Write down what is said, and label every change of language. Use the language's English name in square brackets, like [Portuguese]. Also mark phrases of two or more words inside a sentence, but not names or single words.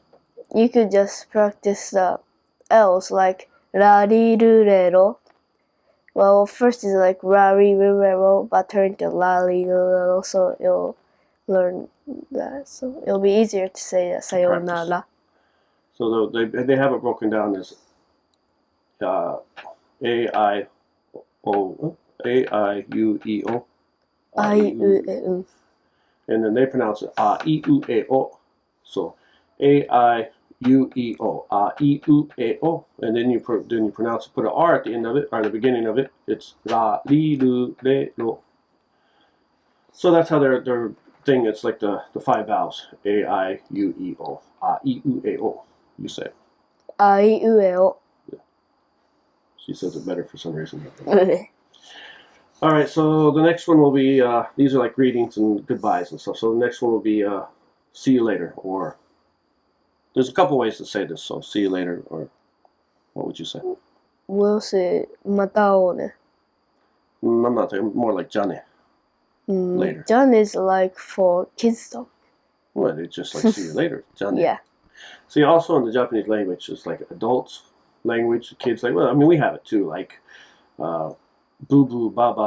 [English] You could just practice the L's like rarirurero. Well, first is like rarirurero, but turn to larirurero, so you'll learn that. So it'll be easier to say sayonara. So they have it broken down as A-I-U-E-O. I-U-E-U. And then they pronounce it A-I-U-E-O. So A-I-U-E-O. A-I-U-E-O. And then you pronounce it, put an R at the end of it, or the beginning of it. It's ra-li-lu-re-ro. So that's how their thing, it's like the 5 vowels. A-I-U-E-O. A-I-U-E-O. You say it. I-U-E-O. Yeah. She says it better for some reason. Alright, so the next one will be, these are like greetings and goodbyes and stuff. So the next one will be, see you later, or, there's a couple ways to say this, so see you later, or, what would you say? We'll say [Japanese] mata o ne. [English] I'm not saying, more like jane. Later. Jan is like for kids talk. Well, it's just like see you later, jane. Yeah. See, also in the Japanese language, it's like adults language, kids like, well, I mean, we have it too, like, boo-boo, baba,